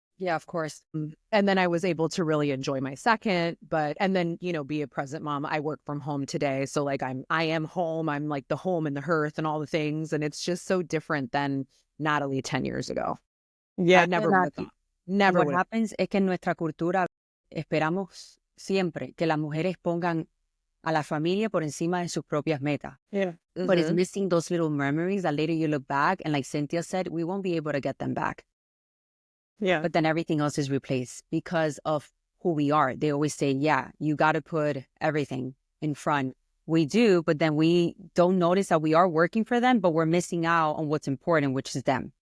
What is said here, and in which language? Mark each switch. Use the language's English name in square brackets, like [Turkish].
[English] Yeah, of course. And then I was able to really enjoy my second, and then, be a present mom. I work from home today. So like I am home. I'm like the home and the hearth and all the things. And it's just so different than Natalie 10 years ago. Yeah. I never would have thought. Never. What happens [Spanish] es que en nuestra cultura esperamos siempre que las mujeres pongan a la familia por encima de sus propias metas. [English] Yeah. But it's missing those little memories that later you look back and like Cynthia said, we won't be able to get them back. Yeah. But then everything else is replaced because of who we are. They always say, yeah, you got to put everything in front. We do, but then we don't notice that we are working for them, but we're missing out on what's important, which is them.